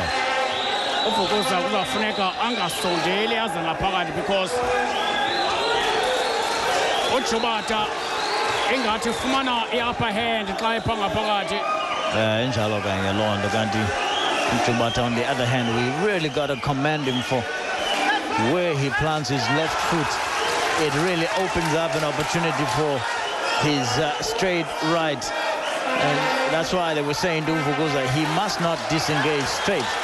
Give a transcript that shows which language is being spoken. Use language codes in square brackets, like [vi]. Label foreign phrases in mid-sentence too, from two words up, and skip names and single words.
[xh] Vukuza kuzafuneka angasondeli aze ngaphakathi because uJubatha engathi ufumana i- [en] upper hand [xh] xa epha ngaphakathi. Injalo kanye loo nto kanti uJubatha [en] on the other hand, we really got to commend him for where he plants his left foot. It really opens up an opportunity for his straight right. And that's why they were saying to Vukuza, he must not disengage straight.